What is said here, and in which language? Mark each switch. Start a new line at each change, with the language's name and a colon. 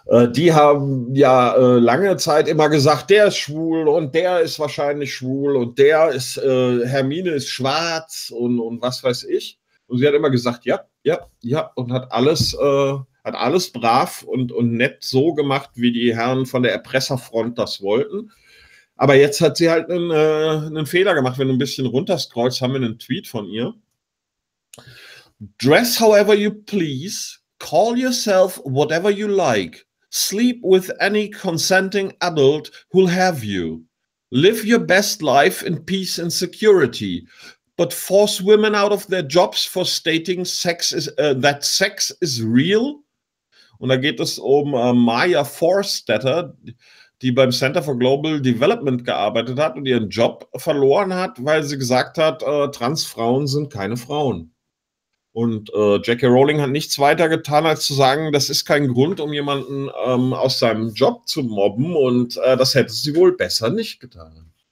German: Die haben ja lange Zeit immer gesagt, der ist schwul und der ist wahrscheinlich schwul und der ist, Hermine ist schwarz und was weiß ich. Und sie hat immer gesagt, ja, ja, ja, und hat alles brav und nett so gemacht, wie die Herren von der Erpresserfront das wollten. Aber jetzt hat sie halt einen Fehler gemacht. Wenn du ein bisschen runterscrollst, haben wir einen Tweet von ihr.
English: Dress however you please, call yourself whatever you like, sleep with any consenting adult who'll have you, live your best life in peace and security, but force women out of their jobs for stating sex is that sex is real.
German: Und da geht es um Maya Forstetter, die beim Center for Global Development gearbeitet hat und ihren Job verloren hat, weil sie gesagt hat, Transfrauen sind keine Frauen. Und J.K. Rowling hat nichts weiter getan, als zu sagen, das ist kein Grund, um jemanden aus seinem Job zu mobben und das hätte sie wohl besser nicht getan.